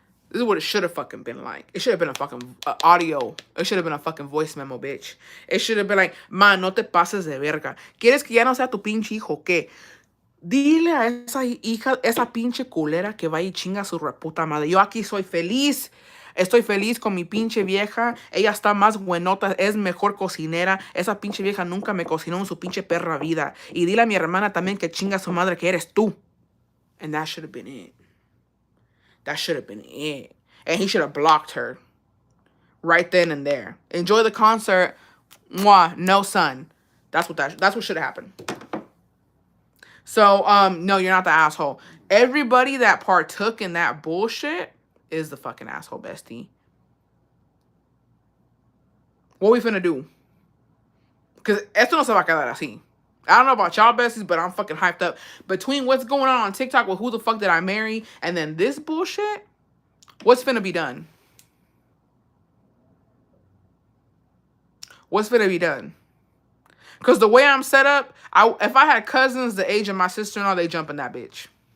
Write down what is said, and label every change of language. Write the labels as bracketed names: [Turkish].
[English] This is what it should have fucking been like. It should have been a fucking audio. It should have been a fucking voice memo, bitch. It should have been like, man, [Spanish] no te pases de verga. ¿Quieres que ya no sea tu pinche hijo? ¿Qué? Dile a esa hija, esa pinche culera que vaya y chinga a su reputa madre. Yo aquí soy feliz. Estoy feliz con mi pinche vieja. Ella está más buenota, es mejor cocinera. Esa pinche vieja nunca me cocinó en su pinche perra vida. Y dile a mi hermana también que chinga a su madre que eres tú. [English] And that should have been it. That should have been it. And he should have blocked her. Right then and there. Enjoy the concert. Mwah. No, son. That's what should have happened. So, no, you're not the asshole. Everybody that partook in that bullshit is the fucking asshole, bestie. What we finna do? Because [Spanish] esto no se va a quedar así. [English] I don't know about y'all besties, but I'm fucking hyped up. Between what's going on TikTok with who the fuck did I marry and then this bullshit, what's finna be done? What's finna be done? Because the way I'm set up, if I had cousins the age of my sister-in-law, they jump in that bitch.